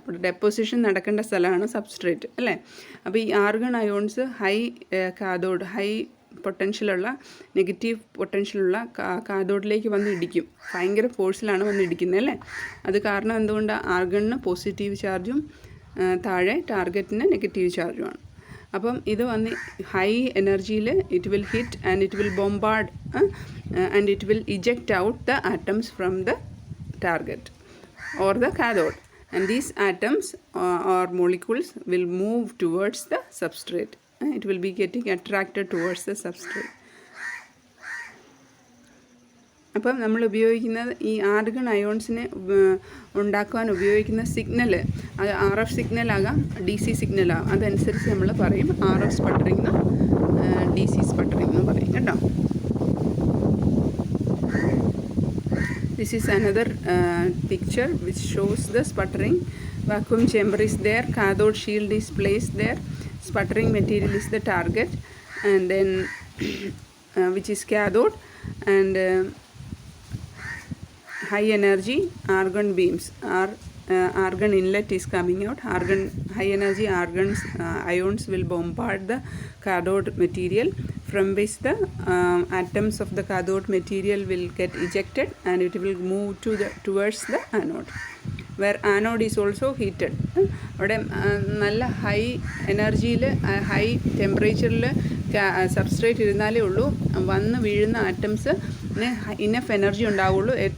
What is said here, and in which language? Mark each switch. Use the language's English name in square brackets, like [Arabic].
[Malayalam] ഇവിടെ ഡെപ്പോസിഷൻ നടക്കേണ്ട സ്ഥലമാണ് സബ്സ്ട്രേറ്റ് അല്ലേ. അപ്പോൾ ഈ argon ions cathode, high പൊട്ടൻഷ്യലുള്ള, negative പൊട്ടൻഷ്യലുള്ള കാഥോഡിലേക്ക് വന്ന് ഇടിക്കും. ഭയങ്കര ഫോഴ്സിലാണ് വന്ന് ഇടിക്കുന്നത് അല്ലേ. അത് കാരണം എന്തുകൊണ്ടാണ്? ആർഗണിന് പോസിറ്റീവ് ചാർജും താഴെ ടാർഗറ്റിന് നെഗറ്റീവ് ചാർജുമാണ്. അപ്പം ഇത് വന്ന് ഹൈ എനർജിയിൽ [English] It will hit and it will bombard and it will eject out the atoms from the target or the cathode, and these atoms or molecules will move towards the substrate. It will be getting attracted towards the substrate. [Malayalam] അപ്പം നമ്മൾ ഉപയോഗിക്കുന്നത് ഈ argon അയോൺസിനെ ഉണ്ടാക്കുവാൻ ഉപയോഗിക്കുന്ന signal, അത് RF സിഗ്നലാകാം, DC സിഗ്നലാകാം. അതനുസരിച്ച് നമ്മൾ പറയും RF സ്പട്ടറിംഗ് എന്നും DC സ്പട്ടറിംഗ് എന്നും പറയും കേട്ടോ. [English] This is another picture which shows the sputtering. Vacuum chamber is there, cathode shield is placed there, sputtering material is the target, and then which is cathode, and high energy argon beams are argon inlet is coming out. High energy ions will bombard the cathode material, from which the atoms of the cathode material will get ejected and it will move towards the anode, where anode is also heated. [Malayalam] അവിടെ നല്ല high എനർജിയിൽ, high ടെമ്പറേച്ചറിൽ substrate ഇരുന്നാലേ ഉള്ളൂ വന്ന് വീഴുന്ന ആറ്റംസിന് enough energy ഉണ്ടാവുള്ളൂ.